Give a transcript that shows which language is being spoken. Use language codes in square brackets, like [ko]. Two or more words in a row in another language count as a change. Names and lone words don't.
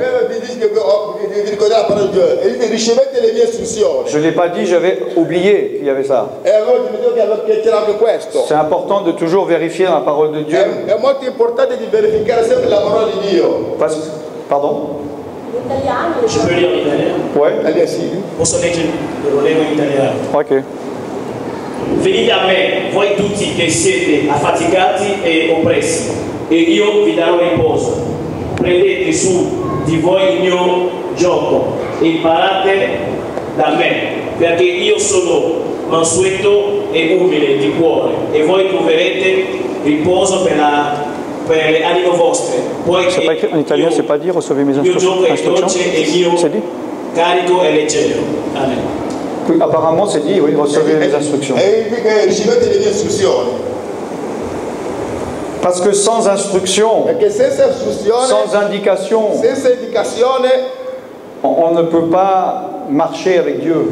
[fr] Je ne l'ai pas dit, j'avais oublié qu'il y avait ça. C'est important de toujours vérifier la parole de Dieu. Pardon? Je peux lire en italien? Ouais. [it] Posso leggere in italiano? Ok. Venite a me, voi tutti che siete affaticati e oppressi, e io vi darò riposo. Prendete su di voi il mio gioco e imparate da me, perché io sono mansueto e umile di cuore, e voi troverete riposo per le anime vostre. [fr] C'est pas écrit en italien, c'est pas dit recevez mes instructions. C'est dit? [it] Carico e leggero. [fr] Amen. Oui, apparemment c'est dit, oui, recevez les instructions. Parce que sans instruction, sans indication, on ne peut pas marcher avec Dieu.